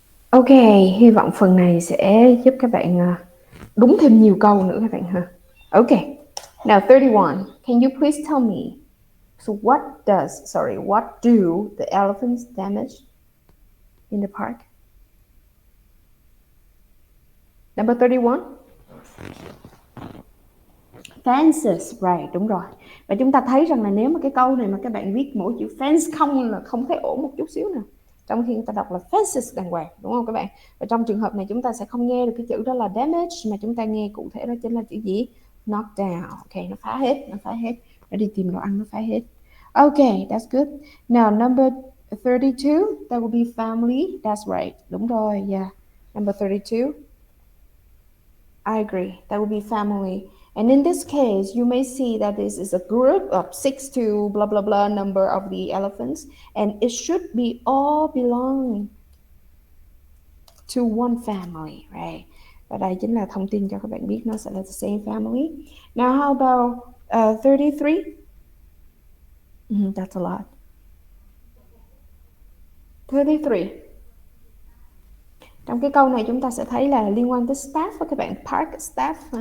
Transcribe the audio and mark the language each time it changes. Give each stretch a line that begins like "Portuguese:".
Vietnamese: Ok, hy vọng phần này sẽ giúp các bạn đúng thêm nhiều câu nữa các bạn ha.
English: Ok, now 31. Can you please tell me, so what do the elephants damage in the park? Number 31. Fences, right,
Vietnamese: đúng rồi. Và chúng ta thấy rằng là nếu mà cái câu này mà các bạn viết mỗi chữ fence không là không thấy ổn một chút xíu nào. trong khi người ta đọc là fences đàng hoàng, đúng không các bạn? Và trong trường hợp này chúng ta sẽ không nghe được cái chữ đó là damage, mà chúng ta nghe cụ thể đó chính là chữ gì?
English: Knock down.
Vietnamese: Ok, nó phá hết, nó đi tìm đồ ăn, nó phá hết.
English: Okay, that's good. Now number 32, that will be family. That's right.
Vietnamese: Đúng rồi,
English: yeah. Number 32. I agree. That would be family. And in this case, you may see that this is a group of 6 to blah, blah, blah number of the elephants. And it should be all belong to one family, right?
Vietnamese: Và đây chính là thông tin cho các bạn biết nó sẽ là
English: the same family. Now, how about 33? That's a lot. 33.
Vietnamese: Trong cái câu này chúng ta sẽ thấy là liên quan tới staff với các bạn, park staff.